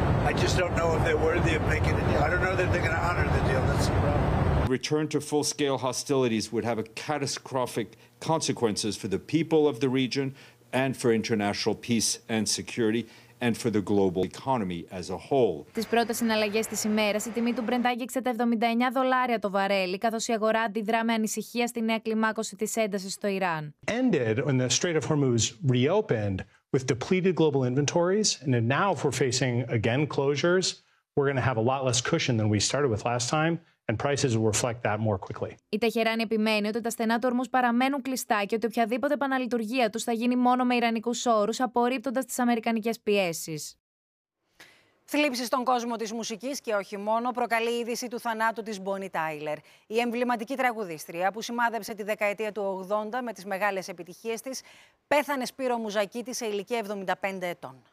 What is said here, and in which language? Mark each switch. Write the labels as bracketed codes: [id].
[en] I just don't know if they're worthy of making a deal. I don't know that they're going to honor the deal. That's the problem. Return to full-scale hostilities would have a catastrophic consequences for the people of the region, and for international peace and security. And for the global economy as a whole. [el] Τις πρώτες συναλλαγές της ημέρας, η τιμή του Brent άγγιξε τα $79 το βαρέλι, καθώς η αγορά αντιδρά με ανησυχία στη νέα κλιμάκωση της έντασης στο Ιράν. [en] Ended when the Strait of Hormuz reopened with depleted global inventories, and now if we're facing again closures, we're going to have a lot less cushion than we started with last time, and prices will reflect that more quickly. [el] Η Τεχεράνη επιμένει ότι τα στενά του ορμού παραμένουν κλειστά και ότι οποιαδήποτε επαναλειτουργία του θα γίνει μόνο με ιρανικούς όρους, απορρίπτοντας τις αμερικανικές πιέσεις. Θλίψη στον κόσμο της μουσικής και όχι μόνο προκαλεί η είδηση του θανάτου της Bonnie Tyler. Η εμβληματική τραγουδίστρια που σημάδεψε τη δεκαετία του 80 με τις μεγάλες επιτυχίες της, πέθανε Σπύρο Μουζακίτη σε ηλικία 75 ετών.